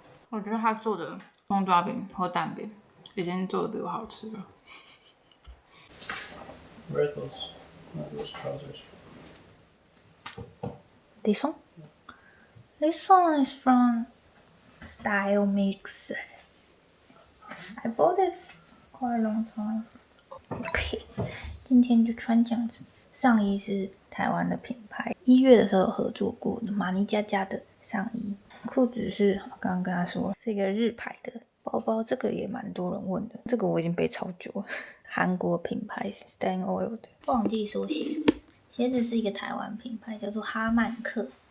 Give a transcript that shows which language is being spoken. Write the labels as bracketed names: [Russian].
[Chinese] 我觉得他做的葱抓饼或蛋饼已经做的比我好吃了。 [English] Where are those trousers from? This one? This one is from Style Mix. I bought it quite a long time. [Chinese] OK， 今天就穿这样子。上衣是台湾的品牌，1月的时候有合作过的马尼加加的上衣。裤子是我刚刚跟他说是一个日牌的。包包这个也蛮多人问的，这个我已经背超久了。韩国品牌 Stain Oil 的。忘记说鞋子是一个台湾品牌，叫做哈曼克。